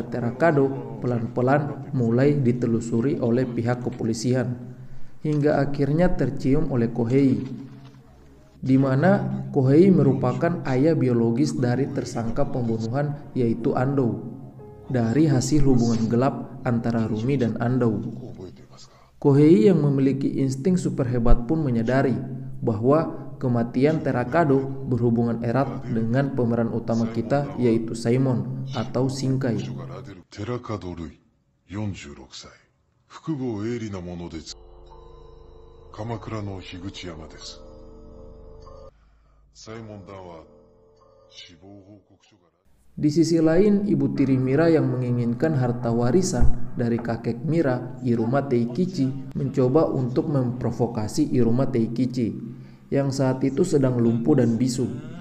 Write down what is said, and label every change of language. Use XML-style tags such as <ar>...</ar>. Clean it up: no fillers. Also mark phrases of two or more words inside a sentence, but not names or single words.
<id>Terakado pelan-pelan mulai ditelusuri oleh pihak kepolisian, hingga akhirnya tercium oleh Kohei, di mana Kohei merupakan ayah biologis dari tersangka pembunuhan yaitu Ando, dari hasil hubungan gelap antara Rumi dan Ando. Kohei yang memiliki insting super hebat pun menyadari bahwa kematian Terakado berhubungan erat dengan pemeran utama kita yaitu Simon atau Shinkai.</id> <ja>Terakado Rui, 46 歳、複合鋭利なものです。鎌倉の樋口山です。Simon Dawa, 死亡報告書が。</ja> <id>Di sisi lain, ibu tiri Mira yang menginginkan harta warisan dari kakek Mira, Iruma Teikichi, mencoba untuk memprovokasi Iruma Teikichi yang saat itu sedang lumpuh dan bisu.</id>